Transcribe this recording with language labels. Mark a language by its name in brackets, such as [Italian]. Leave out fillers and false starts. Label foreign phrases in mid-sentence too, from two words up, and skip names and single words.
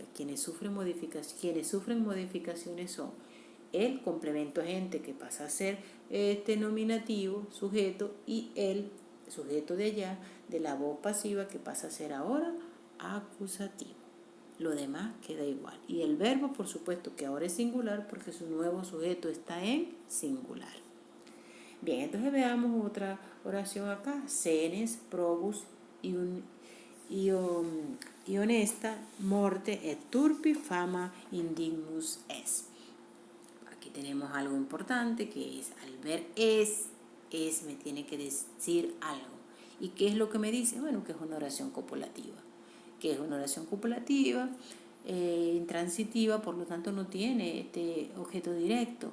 [Spanish] Quienes sufren modificaciones son el complemento agente, que pasa a ser nominativo, sujeto, y el sujeto de allá, de la voz pasiva, que pasa a ser ahora acusativo. Lo demás queda igual. Y el verbo, por supuesto, que ahora es singular porque su nuevo sujeto está en singular. Bien, entonces veamos otra oración acá. [Latin] Senes, probus, y honesta, morte et turpi fama indignus es. [Spanish] Aquí tenemos algo importante, que es, al ver es me tiene que decir algo. ¿Y qué es lo que me dice? Bueno, que es una oración copulativa. Que es una oración copulativa, intransitiva, por lo tanto no tiene este objeto directo.